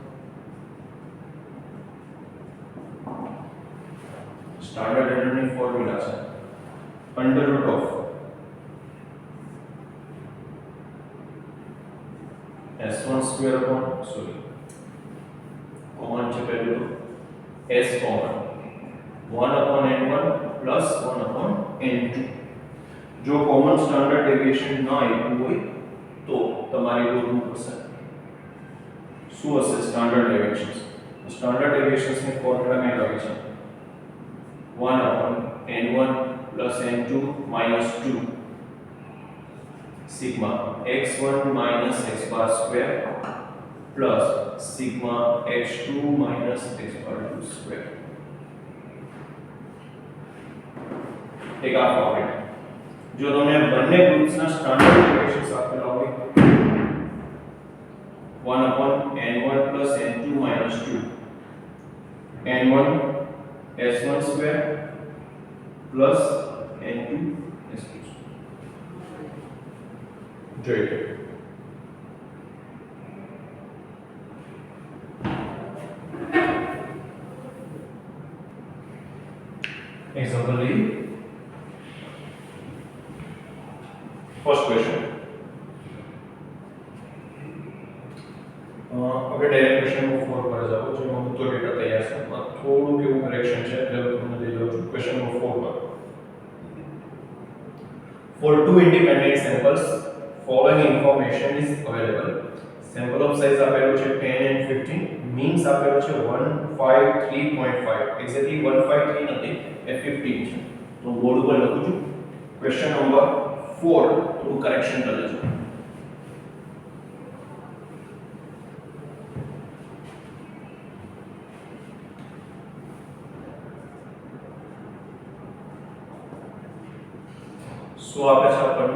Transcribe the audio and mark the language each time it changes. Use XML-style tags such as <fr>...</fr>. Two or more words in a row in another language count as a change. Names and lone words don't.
<en>standard error ની ફોર્મ્યુલા છે under root of s1 square upon common</en> <gu>છે પહેલું તો</gu> <en>s કોમન 1 upon n1 plus 1 upon n2.</en> <gu>જો કોમન</gu> <en>standard deviation</en> <gu>ન આપ્યું હોય તો તમારે શોધવું પડશે શું હશે</gu> <en>standard deviation. standard deviations ની ફોર્મ્યુલા</en> <gu>મેં લખી છે</gu> <en>1 upon n1 plus n2 minus 2 sigma x1 minus x bar square plus sigma x2 minus x bar 2 square.</en> <gu>એક આ</gu> <en>ફોર્મેટ</en> <gu>જો તમને બંને ગ્રુપ્સના</gu> <en>standard deviations</en> <gu>આપેલા હોય</gu> <en>1 upon n1 plus n2 minus 2 n1 s1 square plus n2 s2 જોઈએ. Example A. First question.</en> <gu>હવે</gu> <en>direct question number</en> <gu>4 પર જાઓ જેમાં બધો ડેટા તૈયાર છે. થોડું કેવું કરેક્શન છે એટલે તમને દઈ દઉં છું.</gu> <en>question number</en> <gu>4 પર.</gu> <en>For two independent samples, following information is available. Sample of size</en> <gu>આપેલું છે</gu> <en>10 and 15. Means</en> <gu>આપેલું છે</gu> <en>153.5.</en> <gu>Exactly 153 નથી, એ 15 છે. તો બોર્ડ ઉપર લખું છું.</gu> <en>question number</en> <gu>4 થોડું કરેક્શન કરી લેજો. શું આપે છે આપણને?</gu>